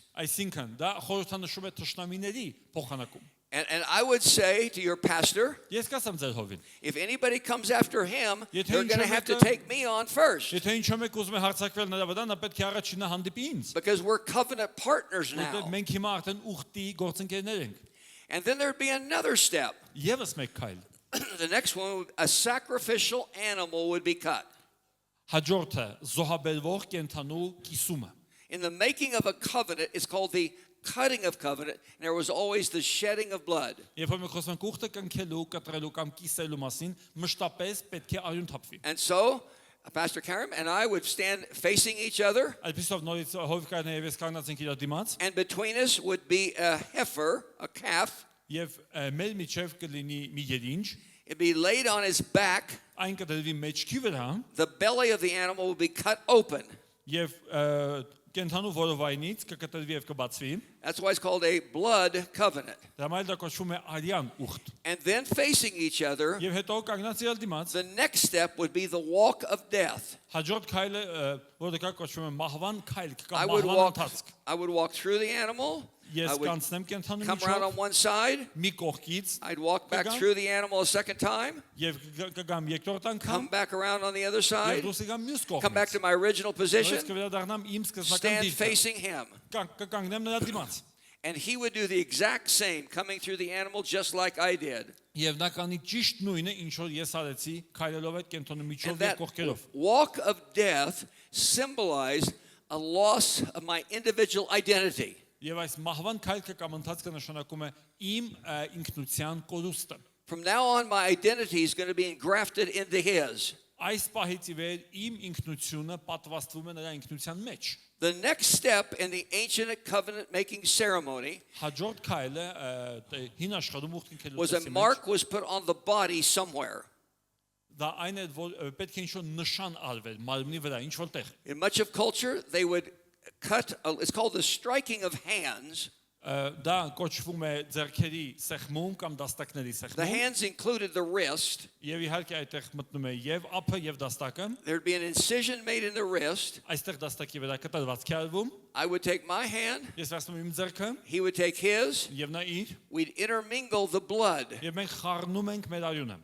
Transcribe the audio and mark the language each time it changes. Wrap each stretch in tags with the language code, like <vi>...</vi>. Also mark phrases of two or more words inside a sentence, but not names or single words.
<hy>Այսինքն, դա խորհրդանշում է թշնամիների փոխանակում։</hy> <en>And I would say to your pastor,</en> <hy>Ես կասեմ ձեր հովին,</hy> <en>if anybody comes after him,</en> <hy>Եթե</hy> <en>they're going to</en> <hy>ինչ-որ</hy> <en>have to</en> <hy>մեկը-</hy> <en>take me on first.</en> <hy>եթե ինչ մեկ ուզում է հարձակվել նրա վրա, նա պետք է առաջինը հանդիպի ինձ։</hy> <en>Because we're covenant partners</en> <hy>Որտեղ</hy> <en>now.</en> <hy>մենք հիմա արդեն ուխտի գործընկերներ ենք։</hy> <en>And then there'd be another step.</en> <hy>Եվս մեկ քայլ։</hy> <en>The next one, a sacrificial animal would be cut.</en> <hy>Հաջորդը զոհաբերվող կենթանու կիսումը։</hy> <en>In the making of a covenant, it's called the cutting of covenant, and there was always the shedding of blood.</en> <hy>Երբ որ մենք խոսում ենք ուխտը կնքելու, կտրելու կամ կիսելու մասին, մշտապես պետք է արյուն թափվի։</hy> <en>And so, Pastor Karim and I would stand facing each other,</en> <hy>Այսպեսով նորից հովկայինը եւ ես կանգնած ենք իրար դիմաց</hy> <en>and between us would be a heifer, a calf.</en> <hy>եւ մեր միջև կլինի մի երինջ,</hy> <en>It'd be laid on his back.</en> <hy>այն կդրվի մեջքի վրա</hy> <en>The belly of the animal would be cut open.</en> <hy>եւ կենթանու որովայնից կկտրվի եւ կբացվի։</hy> <en>That's why it's called a blood covenant.</en> <hy>Դա մայլ դա կոչվում է արյան ուխտ։</hy> <en>And then facing each other,</en> <hy>Եվ հետո կանգնած իրար դիմաց</hy> <en>the next step would be the walk of death.</en> <hy>հաջորդ քայլը որը կա կոչվում է մահվան քայլ</hy> <en>I</en> <hy>կամ</hy> <en>would</en> <hy>մահվան ընթացք։</hy> <en>walk through the animal. I</en> <hy>Ես</hy> <en>would</en> <hy>կանցնեմ կենթանու</hy> <en>come around on</en> <hy>միջով</hy> <en>one side.</en> <hy>մի կողքից</hy> <en>I'd walk back</en> <hy>Կգամ։</hy> <en>through the animal a second time.</en> <hy>եւ կգամ երկրորդ անգամ</hy> <en>Come back around on the other</en> <hy>եւ</hy> <en>side.</en> <hy>դուրս գամ մյուս</hy> <en>Come back</en> <hy>կողմից։</hy> <en>to my original position.</en> <hy>Ես կվերադառնամ իմ սկզբնական</hy> <en>Stand</en> <hy>դիրքը։</hy> <en>facing him.</en> <hy>Կկանգնեմ նրա դիմաց։</hy> <en>And he would do the exact same, coming through the animal just like I did.</en> <hy>Եվ նա կանի ճիշտ նույնը, ինչ որ ես արեցի, քայլելով այդ կենթոնի</hy> <en>And</en> <hy>միջով եւ</hy> <en>that</en> <hy>կողքերով։</hy> <en>walk of death symbolized a loss of my individual identity.</en> <hy>Եվ այս մահվան քայլքը կամ ընթացքը նշանակում է իմ ինքնության կորուստը։</hy> <en>From now on, my identity is going to be engrafted into his.</en> <hy>Այս պահից ի վեր իմ ինքնությունը պատվաստվում է նրա ինքնության մեջ։</hy> <en>The next step in the ancient covenant making ceremony</en> <hy>Հաջորդ քայլը հին աշխարհում ուխտ ընկելու</hy> <en>was a mark was put on the body somewhere.</en> <hy>դա այն է որ պետք է ինչ-որ նշան արվել մարմնի վրա, ինչ որտեղ։</hy> <en>In much of culture, they would cut, it's called the striking of hands.</en> <hy>Դա կոչվում է ձեռքերի սեղմում կամ դաստակների</hy> <en>The</en> <hy>սեղմում։</hy> <en>hands included the wrist.</en> <hy>Եվ իհարկե այդտեղ մտնում է եւ ափը եւ դաստակը։</hy> <en>There'd be an incision made in the wrist.</en> <hy>Այստեղ դաստակի վրա կտրվածքի արվում։</hy> <en>I would take my hand,</en> <hy>Ես վերցնում իմ ձեռքը</hy> <en>he would take his.</en> <hy>եւ նա իր</hy> <en>We'd intermingle the blood.</en> <hy>եւ մենք խառնում ենք մեր արյունը։</hy>